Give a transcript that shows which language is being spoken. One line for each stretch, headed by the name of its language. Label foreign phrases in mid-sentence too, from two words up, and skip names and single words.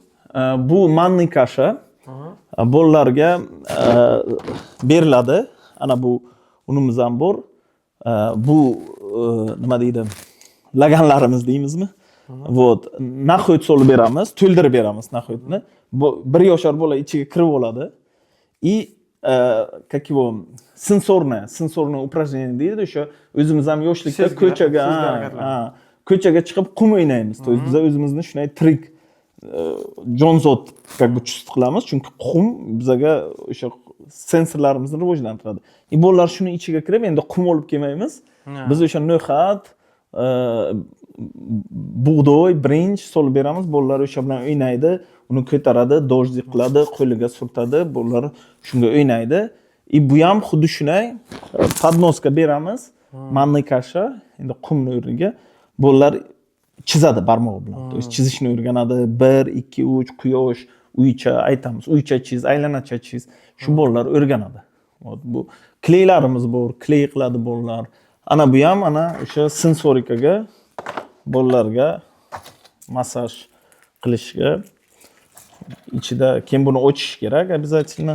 Uzbek: Bu manniy kasha. Bolalarga beriladi. Ana bu unimiz ham bor. Bu nima deydi? Laganlarimiz deymizmi? Вот, naxo'yt solib beramiz, to'ldirib beramiz naxo'ytni. 1 yoshar bola ichiga kirib oladi.
Russian: Как его сенсорное упражнение
Uzbek: deydi, o'sha o'zimiz ham yoshlikda ko'chaga chiqib qum o'ynaymiz.
Russian: То есть
Uzbek: biz o'zimizni shunday trik jonzot
Russian: как бы
Uzbek: chust qilamiz, chunki qum bizga o'sha sensorlarimizni rivojlantiradi. Bolalar shuni ichiga kirib, endi qum olib kelmaymiz. Biz o'sha no'xat, bug'doy, birinch solib beramiz. Bolalar o'sha bilan o'ynaydi, uni ko'taradi, dojlik qiladi, qo'liga surtadi, bolalar shunga o'ynaydi. Bu ham xuddi shunday podnoska beramiz. Manniy kasha, endi qumni o'rniga bolalar chizadi barmog'i bilan.
Russian: То есть
Uzbek: chizishni o'rganadi. 1, 2, 3 quyosh, uycha aytamiz. Uycha chiz, aylanacha chiz. Shu bolalar o'rganadi. Bu kleylarimiz bor, kley qiladi bolalar. Ana bu ham ana o'sha sensorikaga bolalarga massaj qilishga ichida keyin buni ochish kerak обязательно.